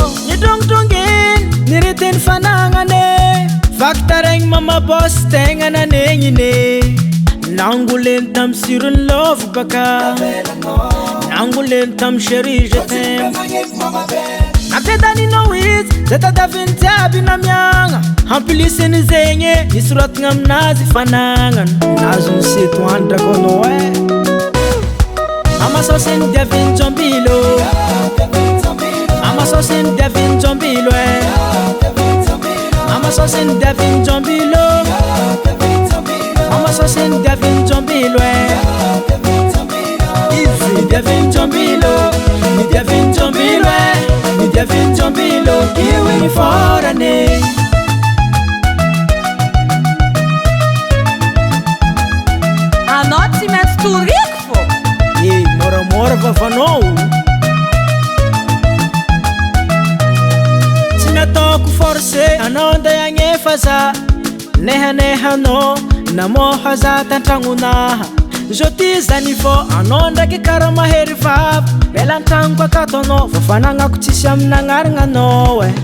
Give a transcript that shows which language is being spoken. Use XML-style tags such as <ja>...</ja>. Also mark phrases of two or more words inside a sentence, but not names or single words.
<mg>nidrongidronginy niritiny fanagnane vakitaregny mama boss tegna nanegnine nangoleny tamy sirony love baka nangoleny tamy</mg> <fr>chéri je t'aime</fr> <mg>nampiadaninao izy zay tadaviny jiaby namiagna hampilisiny zegny nisoratagna aminazy fanagnana nazo niseto andra kono amasosiny diaviny jombilo amasosiny diaviny jombilo Mama saucine Devin Jombilo Mama saucine Devin Jombilo Easy Devin Jombilo Mi Devin Jombilo Mi Devin Jombilo Kiwi ni forane Anao tsy maintsy toriky fô. Moramora vavanao Natoko forcé anao andeha agnefa za nehanehanao namoha za tantragnonaha zoti zany fô anao ndraiky karaha mahery vava belan-tragnoko akato anao vafanagnako tsisy aminagnaragna anao</mg>